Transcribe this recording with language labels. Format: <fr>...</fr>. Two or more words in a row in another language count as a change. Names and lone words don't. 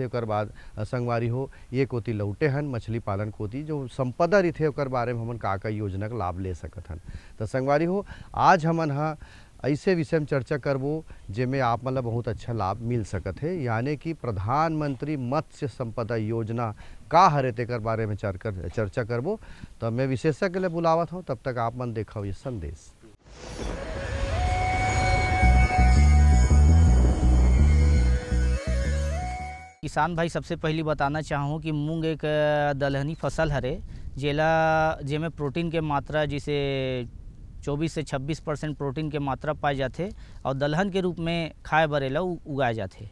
<hne>ओकर बाद संगवारी हो, ये कोती लौटे हन मछली पालन कोती जो संपदा रहिथे ओकर बारे में हमन का योजना का लाभ ले सकत हन। तो संगवारी हो, आज हमन हा ऐसे विषय में चर्चा करबो जेमे आप मन ला बहुत अच्छा लाभ मिल सकत है, यानी कि प्रधानमंत्री मत्स्य संपदा योजना का हरे तेकर बारे में चर्चा करबो। तो मैं विशेषज्ञ के लिए बुलावत हूँ, तब तक आप मन देखो ये संदेश। किसान भाई, सबसे पहली बताना चाहूँ कि मूंग एक दलहनी फसल हरे जेमे प्रोटीन के मात्रा जिसे 24 से 26% प्रोटीन के मात्रा पाए जाते और दलहन के रूप में खाए बर एला उगाए जाते।</hne>